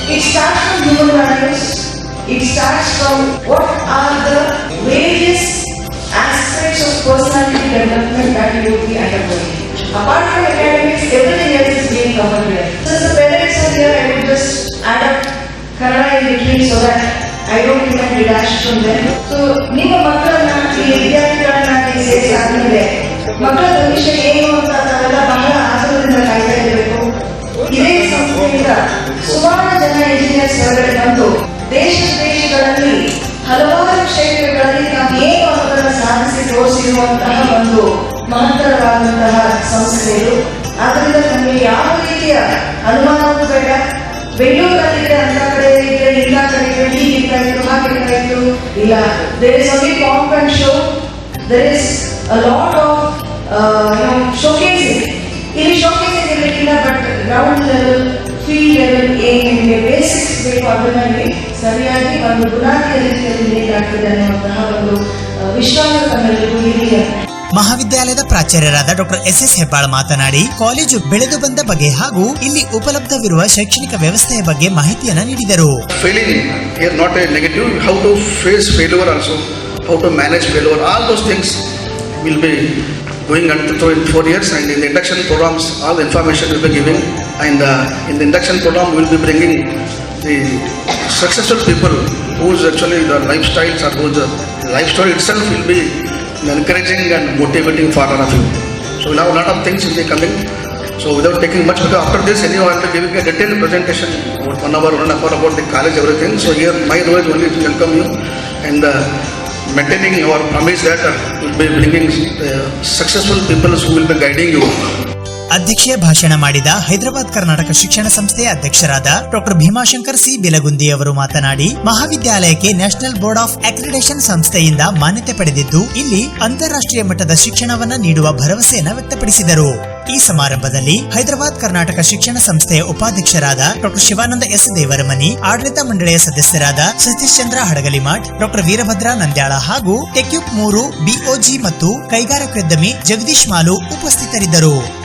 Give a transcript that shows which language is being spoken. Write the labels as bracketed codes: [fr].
[en] It starts from human values. It starts from what are the various aspects of personality development that you will be undergoing. Apart from academics, everything else is being covered here. Since the parents are here, I will just add up Kannada in between so that I don't become detached from them. So, [kn] ನಿಮ್ಮ ಮಕ್ಕಳನ್ನ ಈ ವಿದ್ಯಾರ್ಥಿಗಳನ್ನ ಸೇರಿಸಿ ಆದ್ಮೇಲೆ ಮಕ್ಕಳ ಭವಿಷ್ಯ ಏನು ಅಂತ ನಾವೆಲ್ಲ ಬಹಳ ಆತುರದಿಂದ ಕಾಯ್ತಾ ಇರಬೇಕು. ಇದೇ ಸಂಸ್ಥೆಯಿಂದ ಸುಮಾರು ಜನ ಇಂಜಿನಿಯರ್ಸ್ ಹೊರಗಡೆ ಬಂದು ದೇಶಗಳಲ್ಲಿ ಹಲವಾರು ಕ್ಷೇತ್ರಗಳಲ್ಲಿ ನಾವು ಏನು ಅನ್ನೋದನ್ನು ಸಾಧಿಸಿ ತೋರಿಸಿರುವಂತಹ ಒಂದು ಮಹತ್ತರವಾದಂತಹ ಸಂಸ್ಥೆಗಳು. ಆದ್ದರಿಂದ ನಮಗೆ ಯಾವ ರೀತಿಯ ಅನುಮಾನವೂ ಬೇಡ. ಬೆಂಗಳೂರಲ್ಲಿದೆ ಅಂತ ಕಡೆ ಇದೆ, ಇಲ್ಲ ಕಡೆ ಇದೆ, ಹೀಗಿರ್ತಾಯಿತ್ತು ಹಾಗಿರ್ತಾಯಿತ್ತು ಇಲ್ಲ. [en] There is only pomp and show. There is a lot of showcasing. [kn] ಇಲ್ಲಿ showcasing ಇರಲಿಕ್ಕಿಲ್ಲ, [en] but ground level, field level [kn] ಏನಿದೆ ಬೇಸಿಕ್ಸ್ ಬೇಕು ಅದನ್ನಲ್ಲಿ ಸರಿಯಾಗಿ ಒಂದು ಗುಣಾತ್ಮಕ ರೀತಿಯಲ್ಲಿ ಬೇಕಾಗ್ತದೆ ಅನ್ನುವಂತಹ ಒಂದು ವಿಶ್ವಾಸ ತಮ್ಮೆಲ್ಲರಿಗೂ ಇದೆಯಾ. ಮಹಾವಿದ್ಯಾಲಯದ ಪ್ರಾಚಾರ್ಯರಾದ ಡಾಕ್ಟರ್ ಎಸ್ ಹೆಬ್ಬಾಳ್ ಮಾತನಾಡಿ ಕಾಲೇಜು ಬೆಳೆದು ಬಂದ ಬಗ್ಗೆ ಹಾಗೂ ಇಲ್ಲಿ ಉಪಲಬ್ಧವಿರುವ ಶೈಕ್ಷಣಿಕ ವ್ಯವಸ್ಥೆಯ ಬಗ್ಗೆ ಮಾಹಿತಿಯನ್ನ ನೀಡಿದರು. [en] Failing here not a negative, how to face failure also, how to manage failure, all those things will be going until in 4 years, and in the induction programs all the information will be given, and in the induction program we will be bringing the successful people whose actually the lifestyles or whose life story itself will be encouraging and motivating for all of you. So we'll have a lot of things in the coming. So without taking much, because after this anyhow I will be giving a detailed presentation about 1 hour, 1.5 hour about the college, everything. So here my role is only to welcome you and maintaining our promise that we will be bringing successful people who will be guiding you. [kn] ಅಧ್ಯಕ್ಷೀಯ ಭಾಷಣ ಮಾಡಿದ ಹೈದರಾಬಾದ್ ಕರ್ನಾಟಕ ಶಿಕ್ಷಣ ಸಂಸ್ಥೆಯ ಅಧ್ಯಕ್ಷರಾದ doctor Bhimashankar C ಬಿಲಗುಂದಿ ಅವರು ಮಾತನಾಡಿ ಮಹಾವಿದ್ಯಾಲಯಕ್ಕೆ national board of accreditation ಸಂಸ್ಥೆಯಿಂದ ಮಾನ್ಯತೆ ಪಡೆದಿದ್ದು ಇಲ್ಲಿ ಅಂತಾರಾಷ್ಟ್ರೀಯ ಮಟ್ಟದ ಶಿಕ್ಷಣವನ್ನ ನೀಡುವ ಭರವಸೆಯನ್ನ ವ್ಯಕ್ತಪಡಿಸಿದರು. ಈ ಸಮಾರಂಭದಲ್ಲಿ ಹೈದರಾಬಾದ್ ಕರ್ನಾಟಕ ಶಿಕ್ಷಣ ಸಂಸ್ಥೆಯ ಉಪಾಧ್ಯಕ್ಷರಾದ ಡಾಕ್ಟರ್ ಶಿವಾನಂದ ಎಸ್ ದೇವರಮನಿ, ಆಡಳಿತ ಮಂಡಳಿಯ ಸದಸ್ಯರಾದ ಸತೀಶ್ ಚಂದ್ರ ಹಡಗಲಿಮಠ್, ಡಾಕ್ಟರ್ ವೀರಭದ್ರ ನಂದ್ಯಾಳ ಹಾಗೂ ಟೆಕ್ಯುಪ್ 3 ಬಿಒಜಿ ಮತ್ತು ಕೈಗಾರಿಕೋದ್ಯಮಿ ಜಗದೀಶ್ ಮಾಲು ಉಪಸ್ಥಿತರಿದ್ದರು.